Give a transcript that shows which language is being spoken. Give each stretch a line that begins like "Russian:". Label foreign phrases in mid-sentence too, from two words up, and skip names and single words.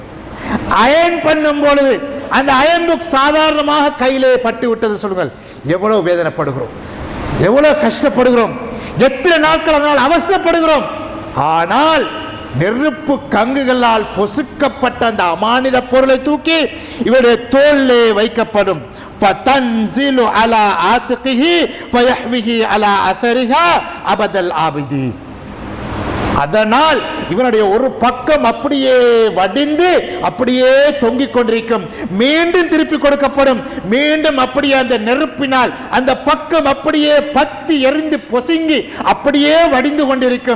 Tamil: அயன் பண்ணும் பொழுது அந்த
English: iron book
Tamil: சாதாரணமாக கையிலே பட்டு விட்டது சொல்லுங்கள், எவ்வளவு வேதனைப்படுகிறோம், எவ்வளவு கஷ்டப்படுகிறோம், எத்தனை நாட்கள் அதனால் அவசரப்படுகிறோம். ஆனால் நெருப்பு கங்குகளால் பொசுக்கப்பட்ட அந்த அமானித பொருளை தூக்கி இவருடைய தோளிலே வைக்கப்படும்.
Arabic: فَتَنْزِلُ عَلَى عَاتِقِهِ فَيَحْوِهِ عَلَى أَثَرِهَا أَبَدَ الْآبِدِينَ.
Tamil: அதனால் இவனுடைய ஒரு பக்கம் அப்படியே வடிந்து அப்படியே தொங்கிக் கொண்டிருக்கும். மீண்டும் திருப்பி கொடுக்கப்படும். மீண்டும் அப்படியே அந்த நெருப்பினால் அந்த பக்கம் அப்படியே பத்தி எரிந்து பொசுங்கி அப்படியே வடிந்து கொண்டிருக்கும்.